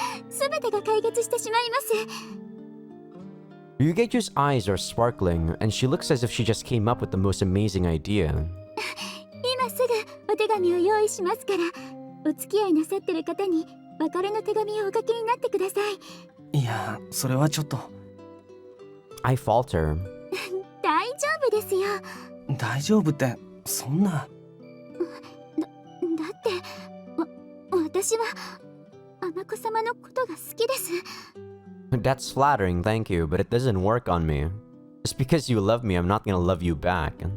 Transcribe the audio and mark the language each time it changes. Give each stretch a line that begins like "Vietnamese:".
Japanese: すべてが解決してしまいます。
English: Ryugeju's eyes are sparkling, and she looks as if she just came up with the most amazing idea.
Japanese: 今すぐお手紙を用意しますから、お付き合いなさってる方に別れの手紙をお書きになってください。いや、それはちょっと。
English: I falter.
Japanese: 大丈夫ですよ。大丈夫って、そんな。だって私はあ子様のことが好きです。
English: That's flattering, thank you, but it doesn't work on me. Just because you love me, I'm not gonna love you back.